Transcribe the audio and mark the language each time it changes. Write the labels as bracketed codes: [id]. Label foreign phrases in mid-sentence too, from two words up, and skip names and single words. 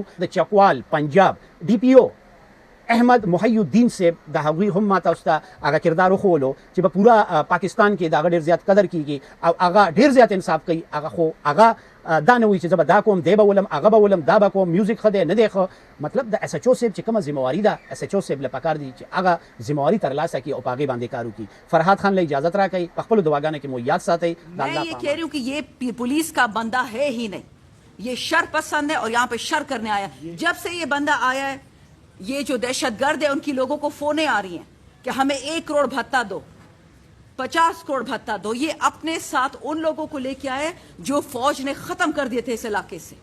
[ps] د چکوال پنجاب ډي پي او احمد محی الدین صاحب د هغوی هم ما تاسو ته هغه کردار وښولو چې په پوره پاکستان کې د هغه ډېر زیات قدر کیږي او هغه ډېر زیات انصاف کوي. هغه خو هغه دا نه وایي چې زه به دا کوم، دی به ولم، هغه به ولم، دا به کوم، میوزیک ښه دی نه دی ښه. مطلب د اس ایچ او صاحب چې کومه ذمہواري ده، اس ایچ او صاحب له پکار دي چې هغه ذمہواري ترلاسه کړي او په هغې باندې کار وکړي. فرهاد خان له اجازت راکړئ، په خپلو دعاګانو کې مو یاد ساتئ. [ur] میں یہ کہہ رہی ہوں کہ یہ پولیس کا بندہ ہے ہی نہیں، یہ شر پسند ہے اور یہاں پہ شر کرنے آیا. جب سے یہ بندہ آیا ہے، یہ جو دہشت گرد ہے ان کی لوگوں کو فون آ رہی ہیں کہ ہمیں 1 کروڑ بھتہ دو، 50 کروڑ بھتہ دو. یہ اپنے ساتھ ان لوگوں کو لے کے آئے جو فوج نے ختم کر دیے تھے اس علاقے سے.